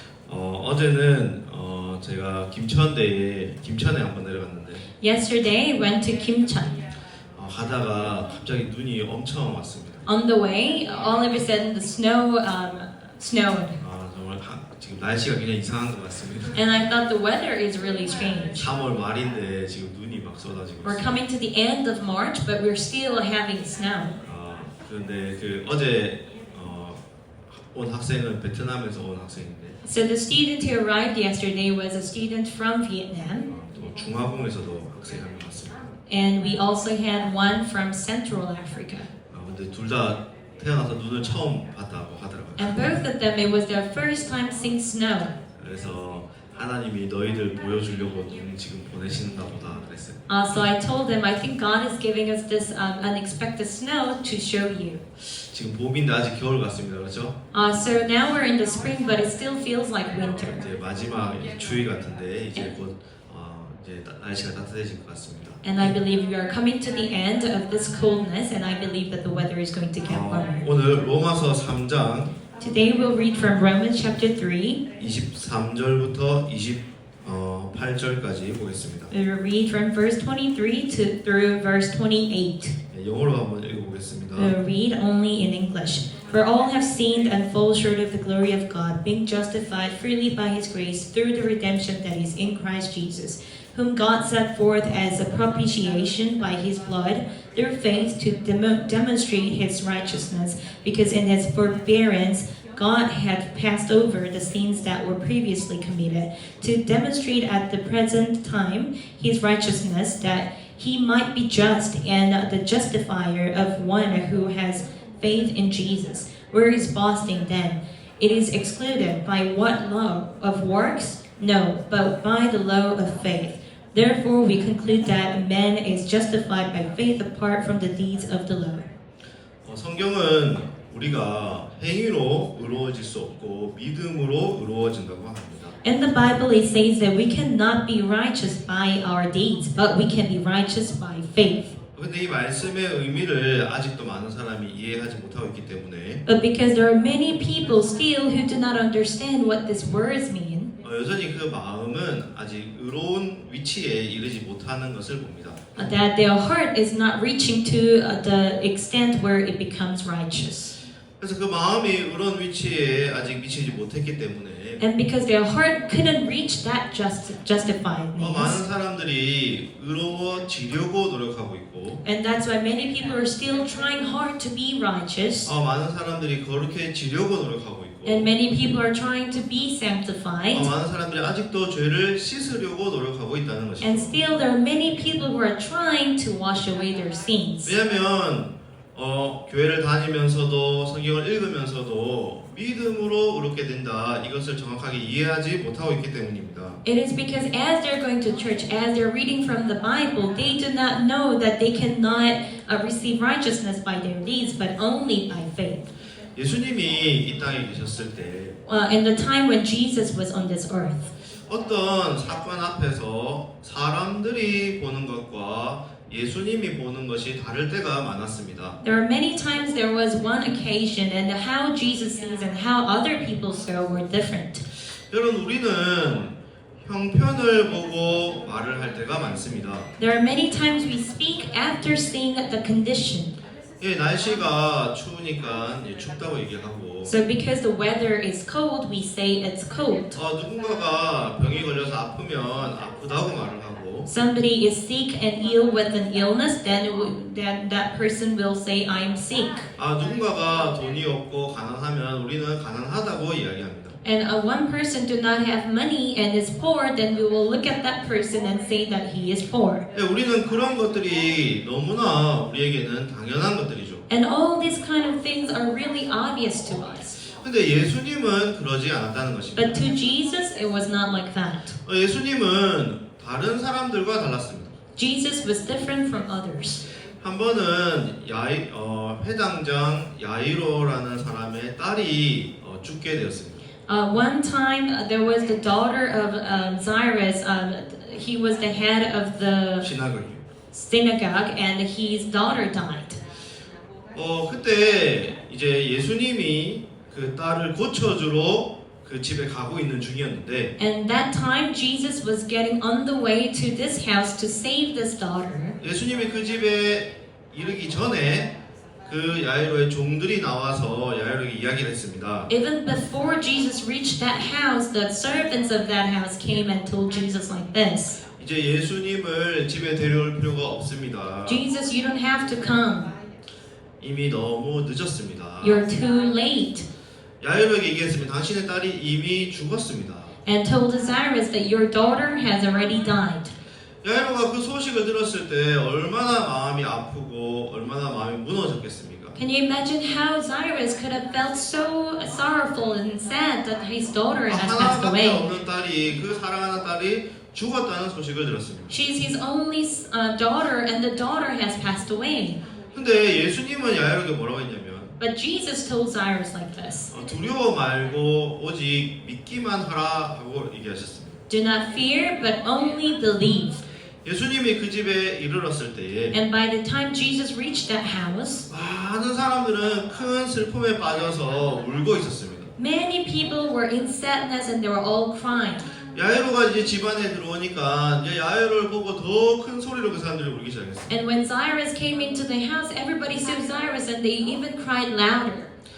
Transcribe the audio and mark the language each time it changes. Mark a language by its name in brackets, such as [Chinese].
[Korean] 어제는 제가 김천에 한번 내려갔는데 [English] Yesterday I went to Kimcheon. [Korean] 가다가 갑자기 눈이 엄청 왔습니다. [English] On the way, all of a sudden the snow snowed. [Korean] 정말 지금 날씨가 굉장히 이상한 것 같습니다. [English] And I thought the weather is really strange. [Korean] 3월 말인데 지금 눈이 막 쏟아지고 [English] We're [Korean] 있어요. [English] coming to the end of March, but we're still having snow. [Korean] 그런데 어제 온 학생은 베트남에서 온 학생인데 [English] So the student who arrived yesterday was a student from Vietnam, [Korean] 또 중화공에서도 학생이 한 명 왔습니다. [English] and we also had one from Central Africa. [Korean] 근데 둘 다 태어나서 눈을 처음 봤다고 하더라고요. [English] And both of them, it was their first time seeing snow. [Korean] 그래서 하나님이 너희들 보여주려고 눈 지금 보내시는가 보다 그랬어요. [English] So I told them, I think God is giving us this unexpected snow to show you. [Korean] 지금 봄인데 아직 겨울 같습니다. 그렇죠? [English] So now we're in the spring, but it still feels like winter. [Korean] 이제 마지막 추위 같은데 이제 곧 이제 날씨가 따뜻해질 것 같습니다. [English] And I believe we are coming to the end of this coldness, and I believe that the weather is going to get warmer. [Korean] 오늘 로마서 3장 [English] Today we'll read from Romans chapter 3. [Korean] 23절부터 28절까지 보겠습니다. [English] We will read from verse 23 through verse 28. [Korean] 영어로 한번 읽어보겠습니다. [English] We'll read only in English. For all have sinned and fall short of the glory of God, being justified freely by His grace through the redemption that is in Christ Jesus, whom God set forth as a propitiation by His blood through faith to demonstrate His righteousness, because in His forbearance God had passed over the sins that were previously committed, to demonstrate at the present time His righteousness, that He might be just and the justifier of one who has faith in Jesus. Where is boasting then? It is excluded. By what law? Of works? No, but by the law of faith. Therefore we conclude that man is justified by faith apart from the deeds of the law. [Korean] 성경은 우리가 행위로 의로워질 수 없고 믿음으로 의로워진다고 합니다. [English] In the Bible it says that we cannot be righteous by our deeds, but we can be righteous by faith. [Korean] 근데 이 말씀의 의미를 아직도 많은 사람이 이해하지 못하고 있기 때문에 [English] But because there are many people still who do not understand what these words mean, [Korean] 여전히 그 마음은 아직 의로운 위치에 이르지 못하는 것을 봅니다. [English] that their heart is not reaching to the extent where it becomes righteous. [Korean] 그래서 그 마음이 의로운 위치에 아직 미치지 못했기 때문에 [English] And because their heart couldn't reach that justifiedness. [Korean] 많은 사람들이 의로워지려고 노력하고 있고 [English] And that's why many people are still trying hard to be righteous. [Korean] 많은 사람들이 거룩해지려고 노력하고 있고 [English] And many people are trying to be sanctified. [Korean] 많은 사람들이 아직도 죄를 씻으려고 노력하고 있다는 것입니다. [English] still there are many people who are trying to wash away their sins. [Korean] 왜냐하면 교회를 다니면서도 성경을 읽으면서도 믿음으로 의롭게 된다 이것을 정확하게 이해하지 못하고 있기 때문입니다. [English] It is because as they're going to church, as they're reading from the Bible, they do not know that they cannot receive righteousness by their deeds, but only by faith. [Korean] 예수님이 이 땅에 계셨을 때 [English] In the time when Jesus was on this earth, [Korean] 어떤 사건 앞에서 사람들이 보는 것과 예수님이 보는 것이 다를 때가 많았습니다. [English] there are many times there was one occasion and how Jesus sees and how other people saw were different. [Korean] 여러분 우리는 형편을 보고 말을 할 때가 많습니다. [English] There are many times we speak after seeing the condition. [Korean] 날씨가 추우니까 춥다고 얘기하고 [English] So because the weather is cold, we say it's cold. [Korean] 누군가가 병이 걸려서 아프면 아프다고 말을 하고 [English] Somebody is sick and ill with an illness, then that person will say, I am sick. [Korean] 누군가가 돈이 없고 가난하면 우리는 가난하다고 이야기합니다. [English] And one person do not have money and is poor, then we will look at that person and say that he is poor. [Korean] 우리는 그런 것들이 너무나 우리에게는 당연한 것들이죠. [English] And all these kind of things are really obvious to us. [Korean] 근데 예수님은 그러지 않았다는 것입니다. [English] But to Jesus, it was not like that. [Korean] 예수님은 다른 사람들과 달랐습니다. [English] Jesus was different from others. [Korean] 한 번은 회당장 야이로라는 사람의 딸이 죽게 되었습니다. [English] One time, there was the daughter of Jairus. He was the head of the synagogue, and his daughter died. [Korean] 그때 이제 예수님이 그 딸을 고쳐주러 그 집에 가고 있는 중이었는데 [English] And that time, Jesus was getting on the way to this house to save this daughter. [Korean] 예수님이 그 집에 이르기 전에 그 야이로의 종들이 나와서 야이로에게 이야기를 했습니다. [English] Even before Jesus reached that house, the servants of that house came and told Jesus like this. [Korean] 이제 예수님을 집에 데려올 필요가 없습니다. [English] Jesus, you don't have to come. [Korean] 이미 너무 늦었습니다. [English] You're too late. [Korean] 야이로에게 얘기했습니다. 당신의 딸이 이미 죽었습니다. [English] And told Cyrus that your daughter has already died. [Korean] 야이로가 그 소식을 들었을 때 얼마나 마음이 아프고 얼마나 마음이 무너졌겠습니까? [English] Can you imagine how Cyrus could have felt so sorrowful and sad that his daughter has passed [Korean] 하나밖에 [English] away? [Korean] 없는 딸이 그 사랑하는 딸이 죽었다는 소식을 들었습니다. [English] She's his only daughter, and the daughter has passed away. [Korean] 근데 예수님은 야이로에게 뭐라고 했냐면 [English] But Jesus told Cyrus like this. [Korean] 두려워 말고 오직 믿기만 하라 하고 얘기하셨습니다. [English] Do not fear, but only believe. [Korean] 예수님이 그 집에 이르렀을 때에 [English] And by the time Jesus reached that house, [Korean] 많은 사람들은 큰 슬픔에 빠져서 울고 있었습니다. [English] many people were in sadness and they were all crying. [Korean] 야이로가 이제 집안에 들어오니까 이제 야이로를 보고 더 큰 소리로 그 사람들이 울기 시작했어요. [English] And when Cyrus came into the house, everybody saw Cyrus and they even cried louder.